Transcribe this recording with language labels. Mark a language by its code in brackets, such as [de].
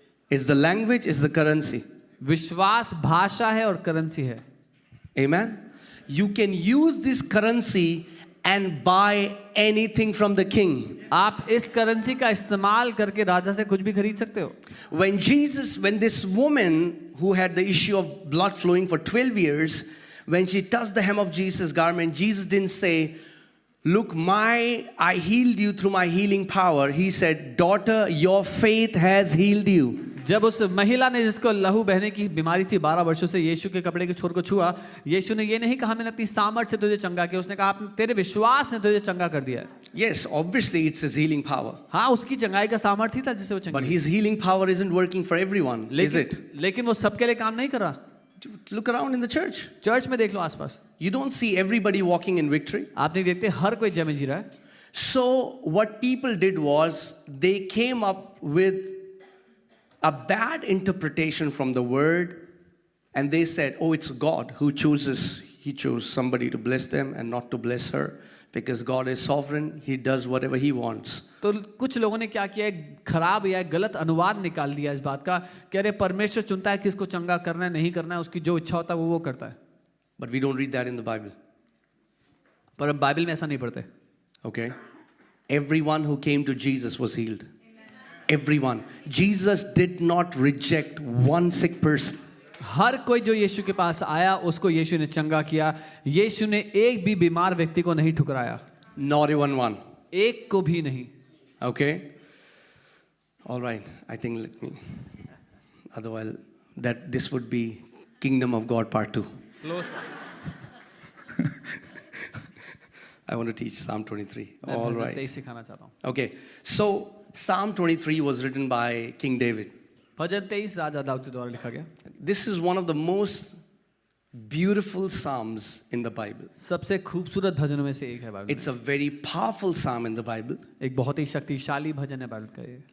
[en] Is the language, is the currency. [hi] विश्वास भाषा है और करेंसी है. [en] Amen. You can use this currency and buy anything from the king. [hi] आप इस करेंसी का इस्तेमाल करके राजा से कुछ भी खरीद सकते हो. [en] When this woman who had the issue of blood flowing for 12 years, when she touched the hem of Jesus' garment, Jesus didn't say, look, I healed you through my healing power. He said, daughter, your faith has healed you. [hi] जब उस महिला ने जिसको लहू बहने की बीमारी थी 12 वर्षों से यीशु के कपड़े के छोर को छुआ, यीशु ने ये नहीं कहा मैंने अपनी सामर्थ से तुझे चंगा किया, उसने कहा तेरे विश्वास ने तुझे चंगा कर दिया है. [en] Yes, obviously it's his healing power. [hi] हाँ, उसकी चंगाई का सामर्थ्य था जिससे वो [en] But [hi] चंगी. [en] his healing power isn't working for everyone, is it? [hi] लेकिन वो सबके लिए काम नहीं कर रहा. [en] Look around in the church. [hi] Church में देख लो आसपास, [en] You don't see everybody walking in victory. [hi] आप नहीं देखते हर कोई जय में जी रहा है. [en] So, what people did was they came up with a bad interpretation from the word, and they said, oh, it's God who chooses. He chose somebody to bless them and not to bless her. Because God is sovereign, He does whatever He wants. [hi] तो कुछ लोगों ने क्या किया, एक खराब या एक गलत अनुवाद निकाल दिया इस बात का कि अरे परमेश्वर चुनता है किसको चंगा करना है नहीं करना है, उसकी जो इच्छा होता है वो करता है. [en] But we don't read that in the Bible. [hi] पर हम बाइबल में ऐसा नहीं पढ़ते. [en] Okay? Everyone who came to Jesus was healed. Everyone. Jesus did not reject one sick person. [hi] हर कोई जो यीशु के पास आया उसको यीशु ने चंगा किया. यीशु ने एक भी बीमार व्यक्ति को नहीं ठुकराया. [en] Not even one. [hi] एक को भी नहीं. [en] Okay? All right. I think let me. Otherwise, that this would be Kingdom of God Part 2. I want to teach Psalm 23. All right. [hi] सिखाना चाहता हूँ. [en] Okay. So, Psalm 23 was written by King David. [hi] भजन 23 राजा दाऊद के द्वारा लिखा गया. [en] This is one of the most beautiful psalms in the Bible. [hi] सबसे खूबसूरत भजनों में से एक है Bible. [en] It's a very powerful psalm in the Bible. [hi] एक बहुत ही शक्तिशाली भजन है बाइबल का ये.